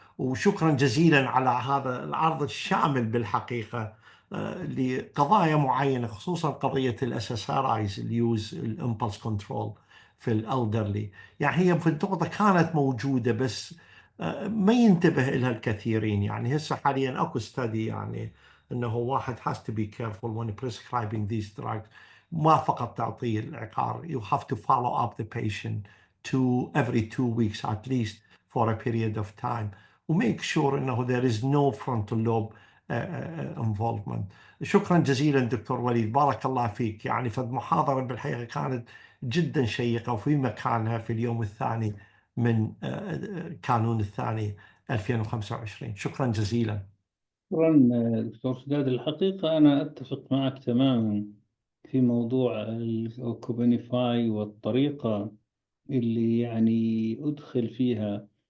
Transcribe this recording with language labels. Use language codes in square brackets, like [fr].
[ar] وشكرا جزيلا على هذا العرض الشامل بالحقيقة لقضايا معينة، خصوصا قضية الSSRIs [en] اليوز الامبلس كنترول [ar] في الالدرلي. يعني هي في النقطة كانت موجودة بس ما ينتبه لها الكثيرين. يعني هسه حاليا اكو ستدي يعني انه واحد [en] has to be careful when prescribing these drugs. [ar] ما فقط تعطيه العقار، [en] you have to follow up the patient every 2 weeks at least for a period of time وmake sure انه there is no frontal lobe involvement. [ar] شكرا جزيلا دكتور وليد، بارك الله فيك. يعني فالمحاضرة بالحقيقة كانت جدا شيقة وفي مكانها في اليوم الثاني من كانون الثاني 2025. شكرا جزيلا. شكرا دكتور سداد. الحقيقة أنا أتفق معك تماما في موضوع الكوبينيفاي والطريقة اللي يعني أدخل فيها.